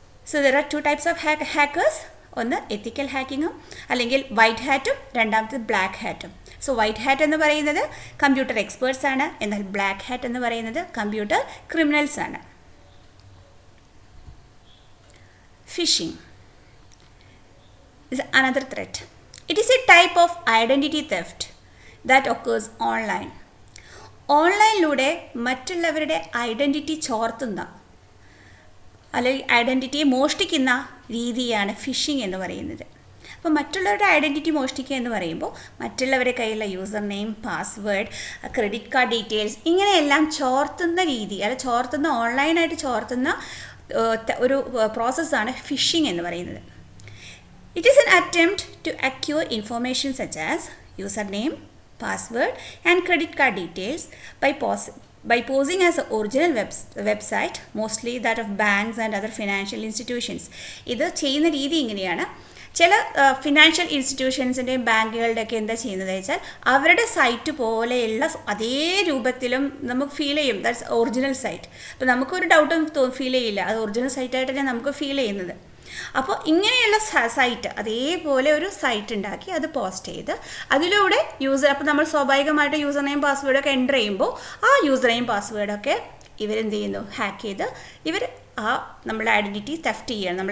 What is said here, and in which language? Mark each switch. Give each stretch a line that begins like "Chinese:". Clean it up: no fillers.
English: So there are two types of hackers.
Malayalam: ഒന്ന് എത്തിക്കൽ ഹാക്കിങ്ങും അല്ലെങ്കിൽ white ഹാറ്റും, രണ്ടാമത് ബ്ലാക്ക് ഹാറ്റും. സോ വൈറ്റ് ഹാറ്റ് എന്ന് പറയുന്നത് കമ്പ്യൂട്ടർ എക്സ്പേർട്സ് ആണ്, എന്നാൽ ബ്ലാക്ക് ഹാറ്റ് എന്ന് പറയുന്നത് കമ്പ്യൂട്ടർ ക്രിമിനൽസ് ആണ്.
English: Phishing is another threat. It is a type of identity theft that occurs online.
Malayalam: ഓൺലൈനിലൂടെ മറ്റുള്ളവരുടെ ഐഡൻറ്റിറ്റി ചോർത്തുന്ന അല്ലെങ്കിൽ ഐഡൻറ്റിറ്റിയെ മോഷ്ടിക്കുന്ന രീതിയാണ് ഫിഷിംഗ് എന്ന് പറയുന്നത്. അപ്പോൾ മറ്റുള്ളവരുടെ ഐഡൻറ്റിറ്റി മോഷ്ടിക്കുക എന്ന് പറയുമ്പോൾ മറ്റുള്ളവരുടെ കയ്യിലുള്ള user name, password, credit card details ഇങ്ങനെയെല്ലാം ചോർത്തുന്ന രീതി, അല്ല ചോർത്തുന്ന ഓൺലൈനായിട്ട് ചോർത്തുന്ന ഒരു പ്രോസസ്സാണ് ഫിഷിംഗ് എന്ന് പറയുന്നത്.
English: It is an attempt to acquire information such as username, password and credit card details by posing as an original website, mostly that of banks and other financial institutions.
Malayalam: ഇത് ചെയ്യുന്ന രീതി ഇങ്ങനെയാണ്. ചില ഫിനാൻഷ്യൽ ഇൻസ്റ്റിറ്റ്യൂഷൻസിൻ്റെയും ബാങ്കുകളുടെയൊക്കെ എന്താ ചെയ്യുന്നത് വെച്ചാൽ അവരുടെ സൈറ്റ് പോലെയുള്ള അതേ രൂപത്തിലും നമുക്ക് ഫീൽ ചെയ്യും.
English: That's original site.
Malayalam: അപ്പോൾ നമുക്കൊരു ഡൗട്ടും ഫീൽ ചെയ്യില്ല, അത് ഒറിജിനൽ സൈറ്റായിട്ട് തന്നെ നമുക്ക് ഫീൽ ചെയ്യുന്നത്. അപ്പോൾ ഇങ്ങനെയുള്ള സൈറ്റ് അതേപോലെ ഒരു സൈറ്റ് ഉണ്ടാക്കി അത് പോസ്റ്റ് ചെയ്ത് അതിലൂടെ അപ്പോൾ നമ്മൾ സ്വാഭാവികമായിട്ട് യൂസർ നെയിം പാസ്വേഡൊക്കെ എൻ്റർ ചെയ്യുമ്പോൾ ആ യൂസർ നെയിം പാസ്വേഡൊക്കെ ഇവരെന്ത് ചെയ്യുന്നു, ഹാക്ക് ചെയ്ത് ഇവർ നമ്മളെ ഐഡൻറ്റിറ്റി തെഫ്റ്റ് ചെയ്യണം.